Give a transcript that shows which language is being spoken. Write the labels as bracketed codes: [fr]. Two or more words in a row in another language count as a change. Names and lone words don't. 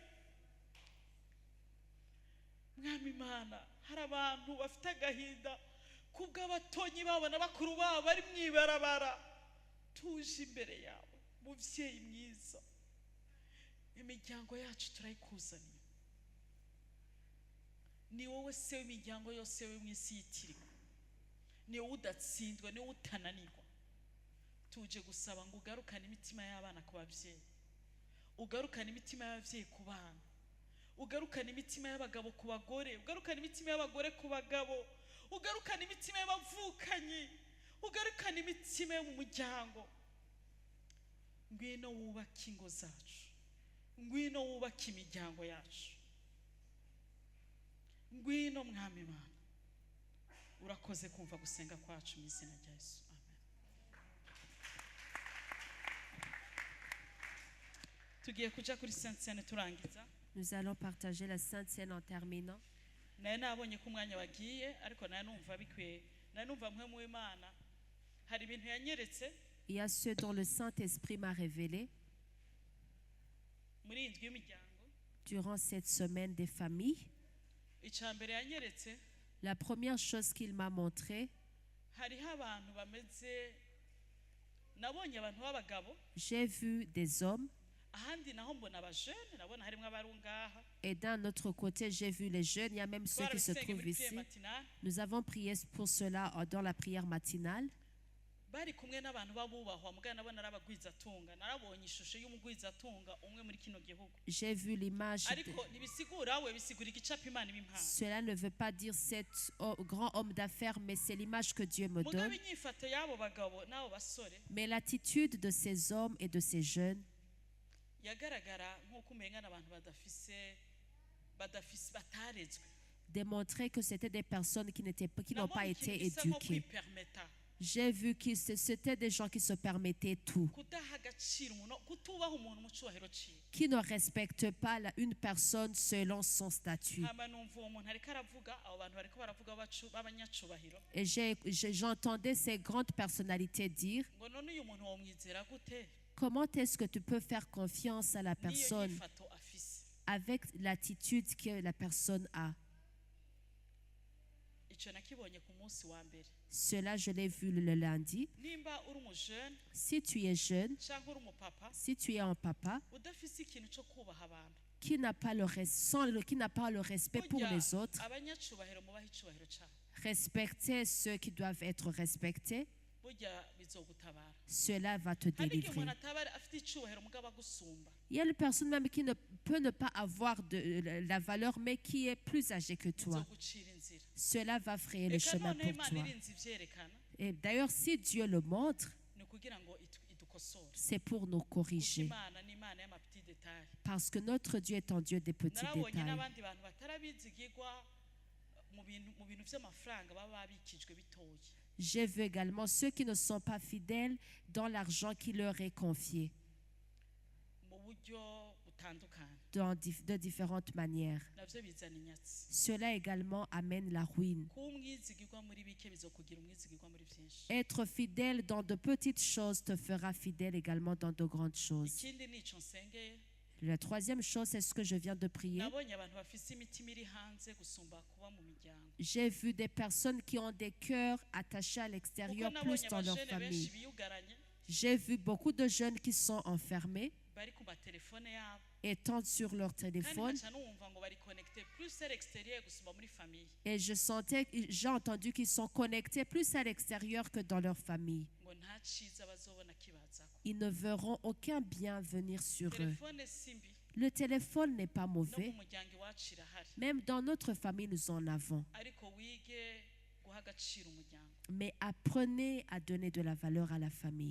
[rn] Mwami Mana, hari abantu bafite agahinda kubw'abatonyi babo na bakuru babo bari mwibarabara, tuje imbere yawe muvyeyi mwiza, imiryango yacu turayikuzaniye. Ni wowe se w'imiryango yose we mw'isi yitiriwe, ni wowe udatsindwa, ni wowe utananirwa. Tuje gusaba ngo ugarukane imitima y'abana ku bavyeyi, ugarukane imitima y'abavyeyi ku bana, ugarukane imitima y'abagabo ku bagore, ugarukane imitima y'abagore ku bagabo, ugarukane imitima y'abavukanyi, ugarukane imitima yo mu muryango. Ngwino wubake ingo zacu, ngwino wubake imiryango yacu, ngwino Mwami Mana. Urakoze kumva gusenga kwacu mu izina rya Yesu. Tugiye kuja kuri Sainte Seine turangiza. [fr] Nous allons partager la Sainte Seine en terminant. [rn] Naye nabonye ko umwanya wagiye, ariko naye numva bikwiye, naye numva mwe mu Imana hari ibintu yanyeretse. [fr] Il y a ceux dont le Saint-Esprit m'a révélé [rn] muri indwi y'umuryango. [fr] Durant cette semaine des familles. [rn] Icambere yanyeretse, [fr] la première chose qu'il m'a montré, [rn] hariho abantu bameze, nabonye abantu b'abagabo, [fr] j'ai vu des hommes, [rn] ahandi naho mbona abajene, nabona harimo abarungaha, [fr] et d'un autre côté j'ai vu les jeunes, il y a même ceux qui se trouvent ici. Nous avons prié pour cela dans la prière matinale. [rn] Bari kumwe n'abantu babubahwa, mugana nabona arabagwizatunga, narabonye ishusho y'umugwizatunga umwe muri kino gihugu. [fr] J'ai vu l'image. [rn] Ariko nibisigura we bisigura igicapo Imana ibimpaye. [fr] Cela ne veut pas dire cet grand homme d'affaires, mais c'est l'image que Dieu me donne. [rn] Inyifato y'abo bagabo n'abo basore, [fr] mais l'attitude de ces hommes et de ces jeunes [rn] yagaragara nk'uko umengana abantu badafise batarezwe, [fr] démontrait que c'était des personnes qui n'ont pas été éduquées. J'ai vu que c'était des gens qui se permettaient tout, qui ne respectent pas une personne selon son statut. Et j'entendais ces grandes personnalités dire: comment est-ce que tu peux faire confiance à la personne avec l'attitude que la personne a? [rn] icyo nakibonye ku munsi wa mbere. [fr] Cela, je l'ai vu le lundi. [rn] Nimba uri umujeune [fr] Si tu es jeune, [rn] cyangwa uri umupapa [fr] si tu es un papa [rn] udafise ikintu cyo kubaha abantu, [fr] qui n'a pas qui n'a pas le respect pour [rn] burya [fr] les autres, [rn] abanyacubahiro mubaha icubahiro cyabo, [fr] respecter ceux qui doivent être respectés, [rn] burya bizogutabara. [fr] cela va te [rn] Hari igihe [fr] délivrer. [rn] umuntu ataba afite icubahiro mugabo agusumba, [fr] Il y a une personne même qui ne peut ne pas avoir la valeur, mais qui est plus âgée que toi. [rn] bizogucira inzira. [fr] Cela va frayer le [rn] Reka [fr] chemin [rn] noneho [fr] pour [rn] Imana [fr] toi. [rn] irinze ivyerekana, [fr] Et d'ailleurs, si Dieu le montre, [rn] ni ukugira ngo idukosore. [fr] c'est pour nous [rn] Kuko [fr] corriger. [rn] Imana ni Imana y'amapeti detail. [fr] Parce que notre Dieu est un Dieu des petits [rn] Narabonye [fr] détails. [rn] n'abandi bantu batarabizigirwa mu bintu by'amafaranga baba babikijwe bitoye. [fr] J'ai vu également ceux qui ne sont pas fidèles dans l'argent qui leur est confié [rn] mu buryo butandukanye, [fr] de différentes manières. [rn] navyo bizana inyatsi. [fr] Cela également amène la ruine. [rn] Kuba umwizigirwa muri bike bizokugira umwizigirwa muri byinshi. [fr] Être fidèle dans de petites choses te fera fidèle également dans de grandes choses. [rn] Ikindi nico nsengeye, [fr] La troisième chose, c'est ce que je viens de prier. [rn] nabonye abantu bafise imitima iri hanze gusumba kuba mu miryango. [fr] J'ai vu des personnes qui ont des cœurs attachés à [rn] Kuko [fr] l'extérieur [rn] nabonye [fr] plus dans leur [rn] abajene benshi [fr] famille. [rn] biyugaranye [fr] J'ai vu beaucoup de jeunes qui sont enfermés, [rn] bari ku matelefone yabo, [fr] étant sur leur [rn] kandi [fr] téléphone. [rn] nkaca numva ngo bari [fr] connecté plus à l'extérieur [rn] gusumba muri famille. [fr] Et j'ai entendu qu'ils sont connectés plus à l'extérieur que dans leur famille. [rn] Ngo nta ciza bazobona kibazako. [fr] Ils ne verront aucun bien venir sur eux. [rn] Telefone simbi [fr] Le téléphone n'est pas [rn] no [fr] mauvais. [rn] mu muryango iwacu irahari, [fr] Même dans notre famille, nous en avons. [rn] ariko wige guha agaciro umuryango [fr] Mais apprenez à donner de la valeur à la famille.